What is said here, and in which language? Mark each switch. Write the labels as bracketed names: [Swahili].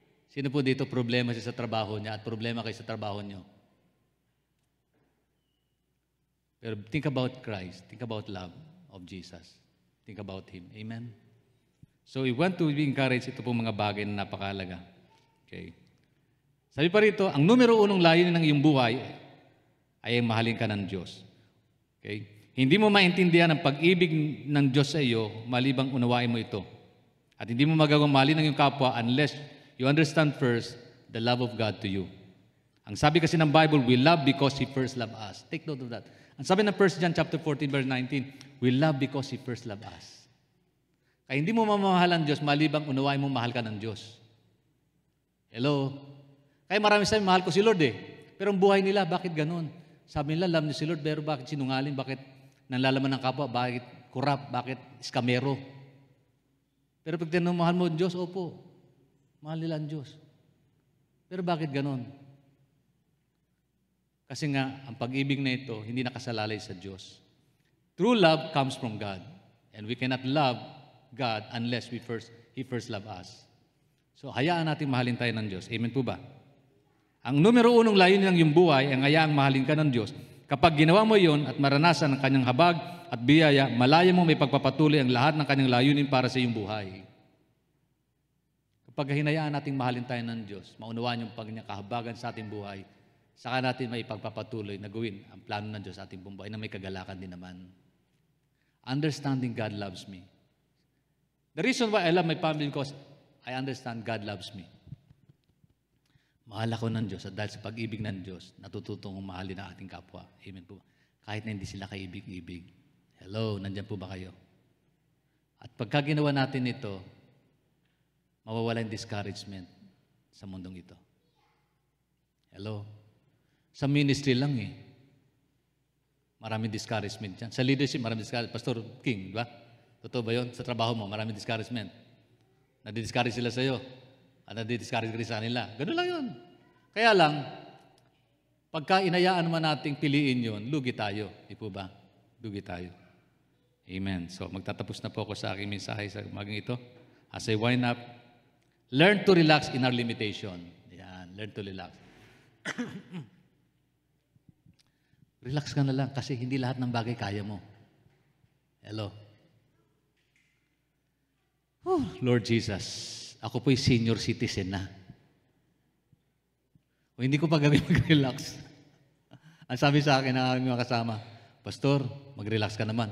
[Filipino] Sino po dito problema siya sa trabaho niya at problema kayo sa trabaho niyo? [English] Pero think about Christ. Think about love of Jesus. Think about Him. Amen? So, we want to be encouraged. [Filipino] Ito po mga bagay na napakahalaga. Okay. Sabi pa rito, ang numero unong layunin ng iyong buhay ay mahalin ka ng Diyos. Okay? Hindi mo maintindihan ang pag-ibig ng Diyos sa iyo malibang unawain mo ito. At hindi mo magagawang mahalin ng iyong kapwa [English] unless you understand first the love of God to you. [Filipino] Ang sabi kasi ng [English] Bible, we love because He first loved us. Take note of that. [Filipino] Ang sabi ng [English] 1 John chapter 14, verse 19, we love because He first loved us. [Filipino] Kaya hindi mo mamahal ang Diyos malibang unawain mo mahal ka ng Diyos. Hello? Kaya marami sabi, mahal ko si Lord eh. Pero ang buhay nila, bakit ganun? Sabi nila, love niyo si Lord, pero bakit sinungaling? Bakit nanlalaman ng kapwa? Bakit corrupt, bakit skamero. Pero pag tinamahal mo ang Diyos, opo, mahal nila ang Diyos. Pero bakit ganon? Kasi nga, ang pag-ibig na ito, hindi nakasalalay sa Diyos. [English] True love comes from God. And we cannot love God unless He first love us. [Filipino] So, hayaan natin mahalin tayo ng Diyos. Amen po ba? Ang numero unong layunin ng iyong buhay ay hayaang mahalin ka ng Diyos. Kapag ginawa mo yon at maranasan ang kanyang habag at biyaya, malaya mo may pagpapatuloy ang lahat ng kanyang layunin para sa iyong buhay. Kapag hinayaan natin mahalin tayo ng Diyos, maunawaan yung kanyang kahabagan sa ating buhay, saka natin may pagpapatuloy na gawin ang plano ng Diyos sa ating buhay na may kagalakan din naman. [English] Understanding God loves me. The reason why I love my family because I understand God loves me. [Filipino] Mahal ako ng Diyos at dahil sa pag-ibig ng Diyos, natututong mahalin ang ating kapwa. Amen po. Kahit na hindi sila kaibig-ibig. Hello, nandyan po ba kayo? At pagka ginawa natin ito, mawawala yung discouragement sa mundong ito. Hello? Sa ministry lang eh. Maraming discouragement dyan. Sa leadership, maraming discouragement. Pastor King, di ba? Totoo ba yun? Sa trabaho mo, maraming discouragement. Nadi-discourage sila sa'yo. At nadi-discourage ka rin sa kanila. Ganun lang yun. Kaya lang, pagka inayaan naman nating piliin yun, lugi tayo. Di po ba? Lugi tayo. Amen. So, magtatapos na po ako sa aking mensahe sa maging ito. [English] As I wind up, learn to relax in our limitation. Yan, learn to relax. [Filipino] Relax ka na lang kasi hindi lahat ng bagay kaya mo. Hello? Oh, Lord Jesus, ako po'y senior citizen na. O hindi ko pa gawin mag-relax. Ang sabi sa akin ng aming mga kasama, Pastor, mag-relax ka naman.